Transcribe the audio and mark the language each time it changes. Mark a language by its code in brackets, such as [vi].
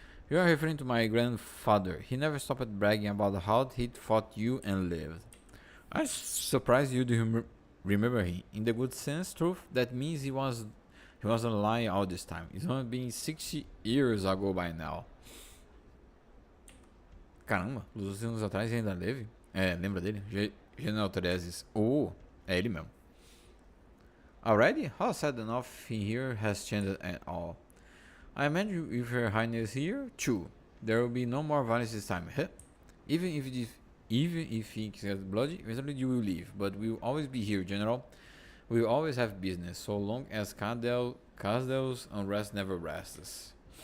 [en] You are referring to my grandfather. He never stopped bragging about how he'd fought you and lived. I'm surprised you do remember him. In the good sense, truth, that means he wasn't lying all this time. It's only been 60 years ago by now. [pt] Caramba, dos anos atrás ainda lembra dele? General Tereses. Oh, é ele mesmo. [en] Already? How sad that nothing here has changed at all. I imagine with Her Highness here, too. There will be no more violence this time, huh? Even if things get bloody, eventually you will leave. But we will always be here, General. We will always have business, so long as Casdel's unrest never rests.